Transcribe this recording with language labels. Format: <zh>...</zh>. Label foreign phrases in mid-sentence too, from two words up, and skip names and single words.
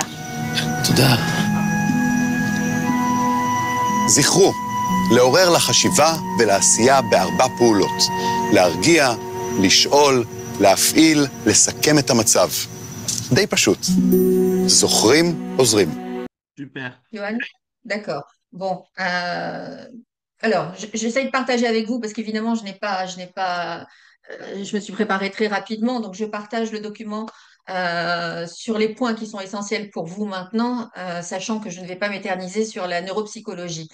<he>תודה. זכרו, לעורר לחשיבה ולעשייה ב4 פעולות. להרגיע, לשאול, להפעיל, לסכם את המצב. די פשוט. זוכרים, עוזרים.</he> <fr>Super. Johan? D'accord. Bon, alors, j'essaie de partager avec vous parce qu'évidemment, je me suis préparée très rapidement, donc je partage le document sur les points qui sont essentiels pour vous maintenant, sachant que je ne vais pas m'éterniser sur la neuropsychologie.</fr>